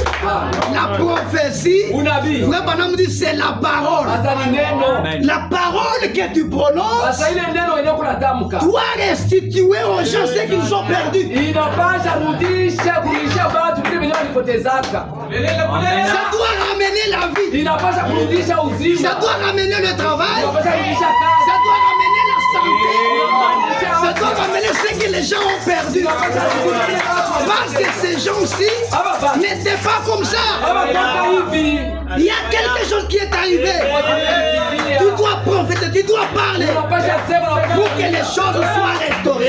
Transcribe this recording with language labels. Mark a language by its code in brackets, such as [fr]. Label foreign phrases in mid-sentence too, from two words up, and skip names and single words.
[fr] La prophétie, vraiment, dit c'est la parole. La parole que tu prononces doit restituer aux gens ce qu'ils ont perdu. Ça doit ramener la vie. [sw] inapasha kurudisha uzima. [fr] Ça doit ramener le travail. [sw] Inapasha kurudisha kazi. [fr] Ça doit ramener la santé. Ça doit ramener ce que les gens ont perdu. Parce que ces gens-ci n'étaient pas comme ça. Il y a quelque chose qui est arrivé. Tu dois prophétiser, tu dois parler pour que les choses soient restaurées.